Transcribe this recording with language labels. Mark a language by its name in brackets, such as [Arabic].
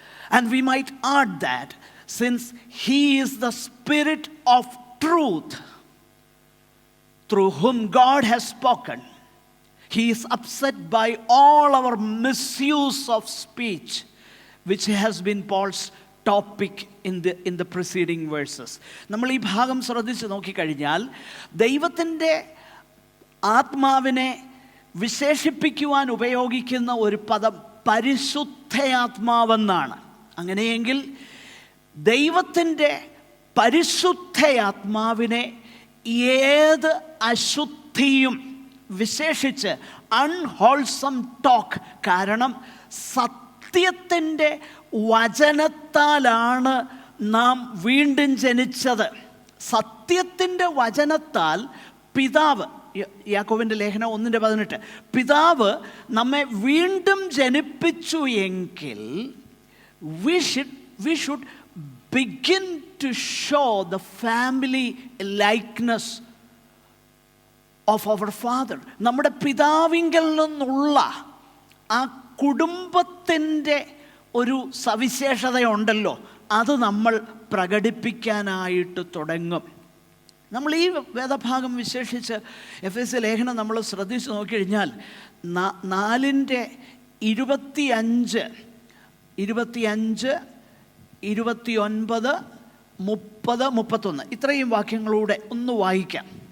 [English] And we might add that since He is the Spirit of truth, through whom God has spoken, He is upset by all our misuse of speech, which has been Paul's topic in the preceding verses. [Malayalam] നമ്മൾ ഈ ഭാഗം ശ്രദ്ധിച്ച് നോക്കിക്കഴിഞ്ഞാൽ ദൈവത്തിൻ്റെ ആത്മാവിനെ വിശേഷിപ്പിക്കുവാൻ ഉപയോഗിക്കുന്ന ഒരു പദം പരിശുദ്ധയാത്മാവെന്നാണ്. അങ്ങനെയെങ്കിൽ ദൈവത്തിൻ്റെ പരിശുദ്ധയാത്മാവിനെ ഏത് അശുദ്ധിയും, വിശേഷിച്ച് [English] unwholesome talk, [Malayalam] കാരണം സത്യത്തിൻ്റെ വചനത്താലാണ് നാം വീണ്ടും ജനിച്ചത്. സത്യത്തിൻ്റെ വചനത്താൽ പിതാവ്, യാക്കോബിൻ്റെ ലേഖനം 1:18, പിതാവ് നമ്മെ വീണ്ടും ജനിപ്പിച്ചു എങ്കിൽ [English] we should begin to show the family likeness of our father. [Malayalam] നമ്മുടെ പിതാവിങ്കിൽ നിന്നുള്ള ആ കുടുംബത്തിൻ്റെ ഒരു സവിശേഷതയുണ്ടല്ലോ, അത് നമ്മൾ പ്രകടിപ്പിക്കാനായിട്ട് തുടങ്ങും. നമ്മൾ ഈ വേദഭാഗം വിശേഷിച്ച് എഫെസ്യ ലേഖനം നമ്മൾ ശ്രദ്ധിച്ച് നോക്കിക്കഴിഞ്ഞാൽ 4:25, 29, 30, 31 ഇത്രയും വാക്യങ്ങളൂടെ ഒന്ന് വായിക്കാം.